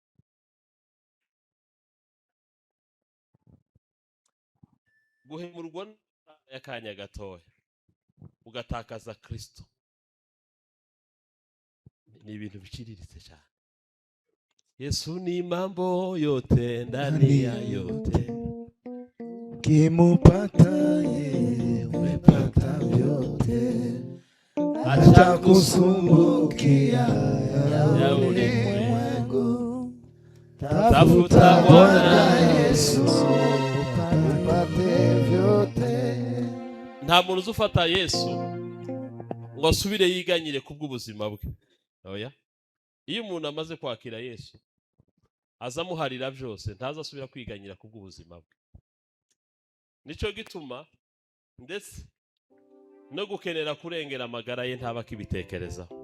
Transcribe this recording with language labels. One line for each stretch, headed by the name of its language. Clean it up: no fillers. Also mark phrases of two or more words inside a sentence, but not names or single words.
Kinyarwanda: Guhemurwa yakanya gatoya ugatakaza Kristo ni ibintu biciriritse cyane.
Swahili: Yesu ni mambo yote ndani ya yote, Kimupata yeye umepata vyote, acha kusumbukia ya ulimwengu, tafuta Bwana Yesu upate vyote.
Kinyarwanda: Nta muntu uzufata Yesu ngo asubire yiganyire kubw'ubuzima bwe. Oya. Iyo umuntu amaze kwakira Yesu azamuharira byose ntazasubira kwiganyira kubw'ubuzima bwe. Nico gituma ndetse no gukenera kurengera amagara ye ntaba kibitekerezaho.